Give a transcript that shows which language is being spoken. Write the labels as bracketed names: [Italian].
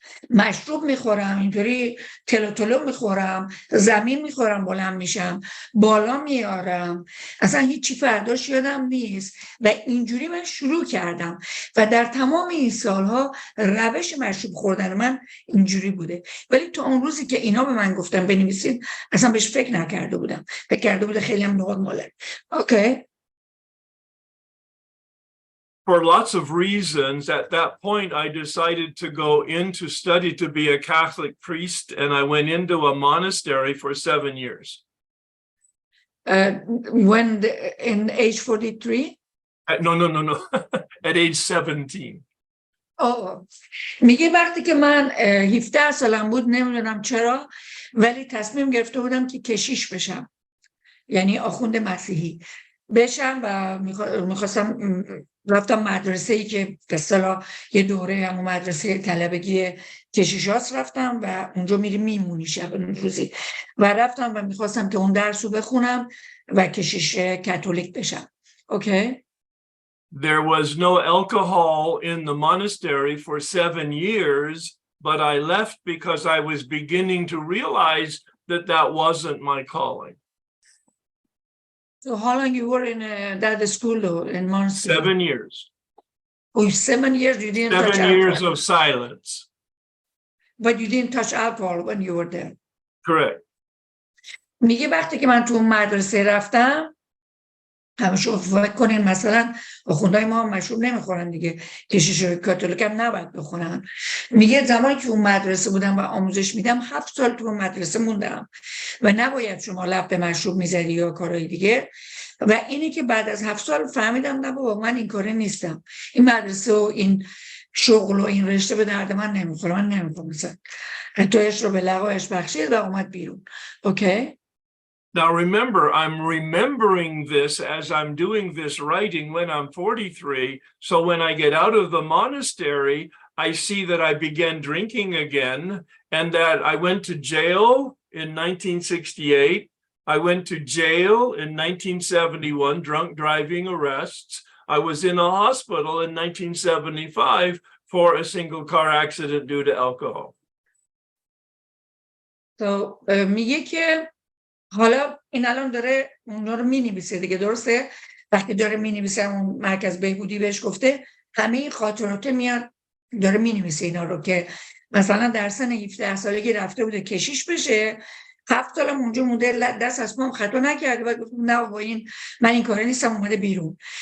[Persian] مشروب میخورم، اینطوری تلو میخورم، زمین میخورم، بلند میشم، بالا میارم، اصلا هیچی فرداش یادم نیست و اینجوری من شروع کردم و در تمام این سالها روش مشروب خوردن من اینجوری بوده. ولی تا اون روزی که اینا به من گفتن بنویسید اصلا بهش فکر نکرده بودم، فکر کرده بوده خیلی هم نرماله. اوکی؟ [English] For lots of reasons, at that point, I decided to go into study to be a Catholic priest, and I went into a monastery for 7 years. In age 43? No. At age 17. [Persian] میگه وقتی که من 17 سالم بود، نمیدونم چرا، ولی تصمیم گرفته بودم که کشیش بشم، یعنی آخوند مسیحی بشم و میخواستم رفتم مدرسه‌ای که به اصطلاح یه دوره همون مدرسه طلبگی کشیشاست رفتم و اونجا میمونی شب روزی و رفتم و میخواستم که اون درس رو بخونم و کشیش کاتولیک بشم. اوکی؟ [English] There was no alcohol in the monastery for 7 years, but I left because I was beginning to realize that that wasn't my calling. So how long you were in that school though, in monastery? 7 years. Oh, 7 years you didn't touch alcohol. 7 years of silence. But you didn't touch alcohol when you were there. Correct. [Persian] میگه وقتی که من تو اون مدرسه رفتم همشون فکر کنین مثلا آخوندهای ما هم مشروب نمیخورن دیگه، کشیشای کاتولیک هم نباید بخورن. میگه زمانی که اون مدرسه بودم و آموزش میدم 7 سال تو اون مدرسه موندم و نباید شما لب به مشروب میزدی یا کارهای دیگه. و اینی که بعد از 7 سال فهمیدم نه بابا من این کاره نیستم، این مدرسه و این شغل و این رشته به درد من نمیخوره، من نمیخوام مثلا تویش رو به لقایش بخشید و اومد بیرون. اوکی. [English] Now remember, I'm remembering this as I'm doing this writing when I'm 43. So when I get out of the monastery, I see that I began drinking again and that I went to jail in 1968. I went to jail in 1971, drunk driving arrests. I was in a hospital in 1975 for a single car accident due to alcohol. [Persian] So میگه که حالا این الان داره اونا رو مینویسه دیگه، درسته؟ وقتی داره مینویسه اون مرکز بهبودی بهش گفته همه این خاطرات میاد داره مینویسه اینا رو که مثلا در سن 17 سالگی رفته بوده کشیش بشه، 7 سالم اونجا مونده، دست از پام خطا نکرده و گفت نه با این من این کاره نیستم، اومده بیرون.